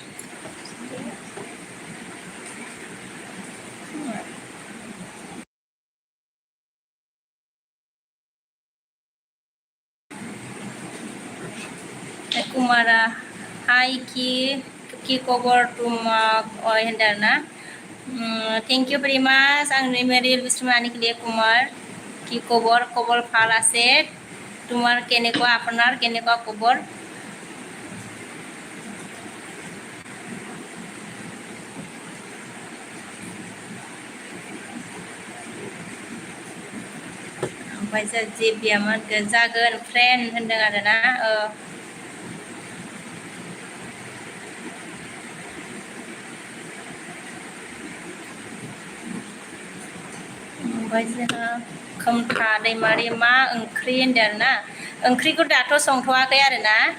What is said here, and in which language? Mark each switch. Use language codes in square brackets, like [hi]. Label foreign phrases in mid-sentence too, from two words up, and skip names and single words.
[as] কুমাৰা হায় কি খবৰ তোমাক [brx] होनदों ना [en] thank you very much [brx] आंनि मेरिल बिस्मानि [hi] के लिए [brx] कुमार [as] কি খবর খবর ভাল আছে তোমার কেনেকুৱা আপনার কেনেকুৱা খবর [brx] ओमफ्राय जे बियामोन जागोन फ्रेन्ड होनदों आरोना ओमफ्राय जोंहा खोमथा दैमारि मा ओंख्रि होनदों आरोना ओंख्रिखौ दाथ' संथ'वाखै आरोना